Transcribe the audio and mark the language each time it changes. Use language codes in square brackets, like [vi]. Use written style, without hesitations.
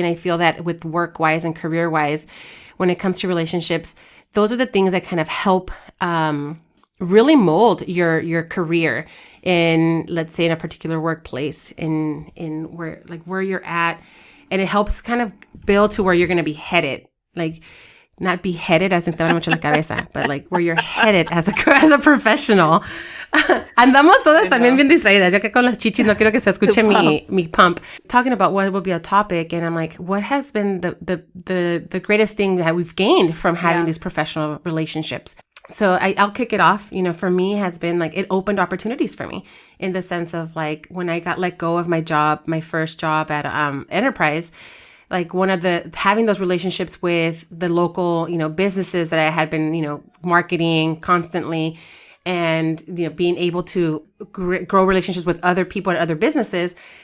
[en] And I feel that with work wise and career wise, when it comes to relationships, those are the things that kind of help, really mold your career in, let's say, in a particular workplace, in where you're at, and it helps kind of build to where you're going to be headed, like not be headed as in [es] te van mucho la cabeza, [en] but like where you're headed as a professional. [es] Andamos todas también bien distraídas. Yo que con las chichis no quiero que se escuche mi pump. [en] Talking about what will be a topic, and I'm like, what has been the greatest thing that we've gained from having these professional relationships? So I'll kick it off. For me has been like, it opened opportunities for me in the sense of like, when I got let go of my job, my first job at Enterprise, like having those relationships with the local, businesses that I had been, marketing constantly, and, being able to grow relationships with other people at other businesses.